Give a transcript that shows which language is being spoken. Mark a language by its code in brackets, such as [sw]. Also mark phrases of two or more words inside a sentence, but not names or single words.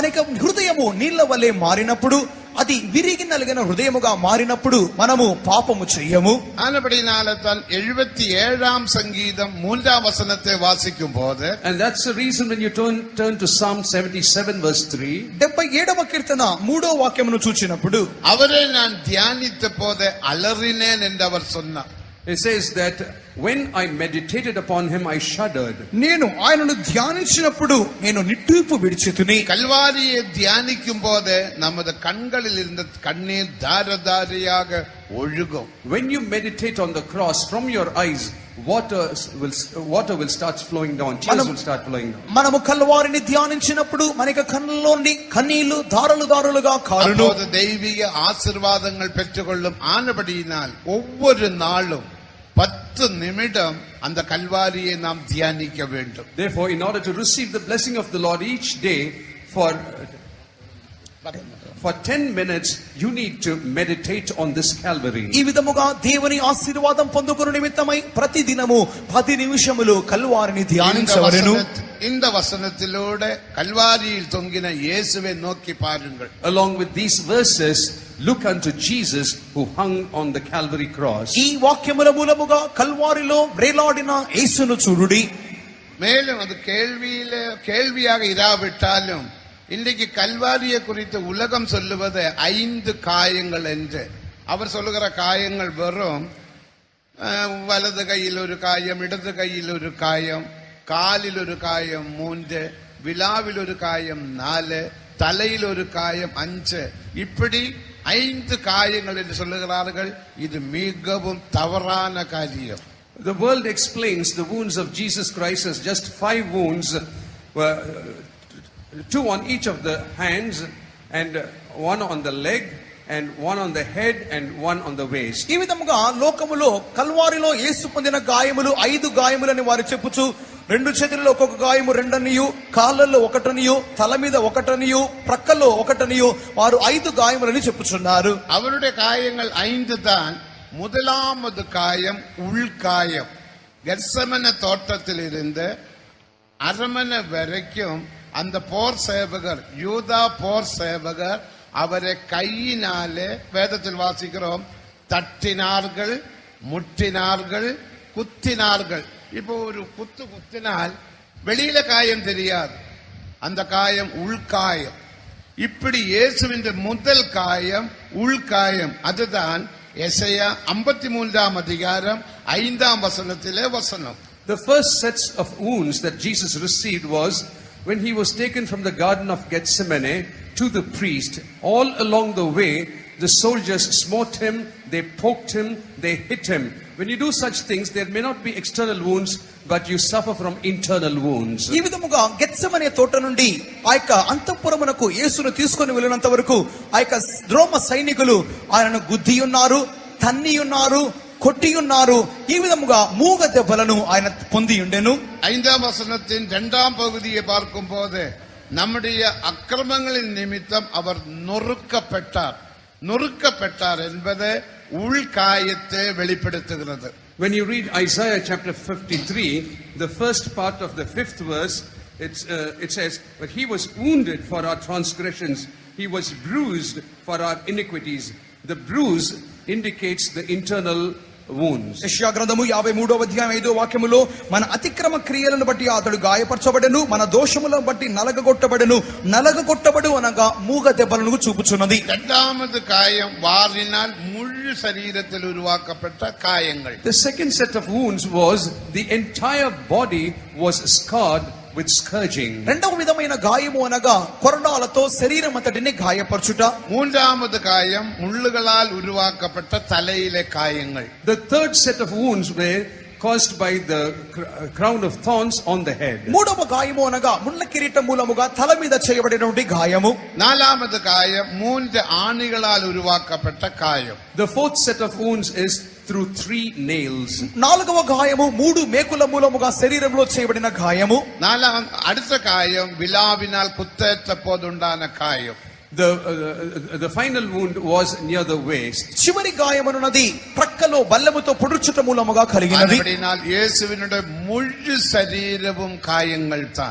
[te] మన యొక్క హృదయము నీళ్ల వలె మారినప్పుడు అది విరిగి నలిగిన హృదయముగా మారినప్పుడు మనము పాపము చెయ్యము. [ta] ஆனபடினால தான் 77ஆம் சங்கீதம் 3ஆம் வசனத்தை வாசிக்கும் போது, [en] and that's the reason when you turn to Psalm 77 verse 3, [te] 77వ కీర్తన 3వ వాక్యమును చూచినప్పుడు, [ta] அவரை நான் தியானித்த போதே அலறினேன் என்று அவர் சொன்னார். [en] it says that when I meditated upon him I shuddered. [te] నేను ఆయనను ధ్యానించినప్పుడు నేను నిట్టూర్పు విడిచితిని. [ta] கல்வாரியை தியானிக்கும் போது நமது கண்களில் இருந்த கண்ணீர் தாரதாரியாக ஒழுகும். [en] When you meditate on the cross, from your eyes water will start flowing down, tears will start flowing down. [te] మనము కల్వారిని ధ్యానించినప్పుడు మనకి కన్నుల్లోని కన్నీళ్లు దారులు దారులుగా కారును. [ta] அப்போது தெய்வீக ஆசீர்வாதங்கள் பெற்றுக்கொள்ளும். ஆனபடியினால் ஒவ்வொரு நாளும் 10 நிமிடம் அந்த கல்வாரியை நாம் தியானிக்க வேண்டும். [en] Therefore, in order to receive the blessing of the Lord each day, for 10 minutes you need to meditate on this Calvary. [te] ఈ విధముగా దేవుని ఆశీర్వాదం పొందుకొను నిమిత్తమై ప్రతి దినము 10 నిమిషములు కల్వారిని ధ్యానించవలెను. [ta] இந்த வசனத்திலூടെ கல்வாரியில் தொங்கின இயேசுவை நோக்கி பாருங்கள். [en] Along with these verses, look unto Jesus who hung on the Calvary cross. [te] ఈ వాక్యముల మూలముగా కల్వారిలో వ్రేలాడిన యేసును చూడుడి. [ta] மேலும் அது கேள்வியாக இராவிட்டாலும் இன்றைக்கு கல்வாரியை குறித்து உலகம் சொல்லுவது 5 காயங்கள் என்று. அவர் சொல்லுகிற காயங்கள் வெறும் வலது கையில் ஒரு காயம், இடது கையில் ஒரு காயம், காலில் ஒரு காயம் 3, விழாவில் ஒரு காயம் 4, தலையில் ஒரு காயம் 5, இப்படி 5 காயங்கள் என்று சொல்லுகிறார்கள். இது மிகவும் தவறான காரியம். [en] The world explains the wounds of Jesus Christ as just 5 wounds, 2 on each of the hands, and 1 on the leg, and 1 on the head, and 1 on the waist. [te] ఈ విధముగా లోకములో కల్వారిలో యేసు పొందిన గాయములు 5 గాయములని వారు చెప్పుచు, 2 చేతుల్లో ఒక్కొక్క గాయము 2 అనియు, కాళ్ళల్లో 1 అనియు, తల మీద 1 అనియు, ప్రక్కల్లో 1 అనియు వారు 5 గాయములని చెప్పుచున్నారు. [ta] அவருடைய காயங்கள் 5 தான். முதலாவது காயம் உள்காயம். கெத்செமனே தோட்டத்தில் இருந்து அரமனை வரைக்கும் அந்த போர் சேவகர், யூதா போர் சேவகர் அவரை கையினாலே, வேதத்தில் வாசிக்கிறோம், தட்டினார்கள், முட்டினார்கள், குத்தினார்கள். இப்போ ஒரு குத்தினால் வெளியில காயம் தெரியாது, அந்த காயம் உள்காயம். இப்படி இயேசுவின் முதல் காயம் உள்காயம். அதுதான் எசையா 53ஆம் அதிகாரம் 5ஆம் வசனத்திலே வசனம். [en] The first sets of wounds that Jesus received was when he was taken from the Garden of Gethsemane to the priest. All along the way, the soldiers smote him, they poked him, they hit him. When you do such things, there may not be external wounds, but you suffer from internal wounds. [te] ఈ విధముగా గెత్సెమనే తోట నుండి ఆ యొక్క అంతఃపురమునకు యేసును తీసుకొని వెళ్ళినంత వరకు ఆ యొక్క రోమ సైనికులు ఆయనను గుద్ది ఉన్నారు, తన్ని ఉన్నారు, కొట్టి ఉన్నారు. ఈ విధముగా మూగ దెబ్బలను ఆయన పొంది ఉండెను. [ta] 5ஆம் வசனத்தின் 2ஆம் பகுதியை பார்க்கும் போது நம்முடைய அக்கிரமங்களின் நிமித்தம் அவர் நொறுக்கப்பட்டார் என்பது உள்காயத்தை வெளிப்படுத்துகிறது. [en] When you read Isaiah chapter 53, the first part of the 5th verse, it says, but he was wounded for our transgressions, he was bruised for our iniquities. The bruise indicates the internal wounds. [te] యెషయా గ్రంథము 53వ అధ్యాయం 5వ వాక్యములో మన అతిక్రమ క్రియలను బట్టి అతడు గాయపరచబడెను, మన దోషములను బట్టి నలగగొట్టబడు అనగా మూగ దెబ్బలను చూపుచున్నది. [ta] இரண்டாவது காயம் வாரினால் முழு சரீரத்தில் உருவாக்கப்பட்ட காயங்கள். [en] The second set of wounds was the entire body was scarred with scourging. [te] రెండవ విధమైన గాయము అనగా కొరడాలతో శరీరం అంతటిని గాయపరచుట. [ta] மூன்றாவது காயம் முள்ளுகளால் உருவாக்கப்பட்ட தலையிலே காயங்கள். [en] The third set of wounds were caused by the crown of thorns on the head. [te] మూడవ గాయము అనగా ముళ్ళ కిరీటం మూలముగా తల మీద చేయబడినటువంటి గాయము. [ta] நாலாவது காயம் 3 ஆணிகளால் உருவாக்கப்பட்ட காயம். [en] The fourth set of wounds is through 3 nails. [te] నాలుగవ గాయము 3 మేకుల మూలముగా శరీరంలో చేయబడిన గాయము. [ta] அடுத்த காயம் விலாவினால் குத்தேற்ற போதுண்டான காயம். [en] The final wound was near the waist. [te] చివరి గాయమనున్నది ప్రక్కలో బల్లెముతో పొడుచుట మూలముగా కలిగినది. [ta] அப்படினால் இயேசுவினுடைய முழு சரீரமும் காயங்கள் தான்.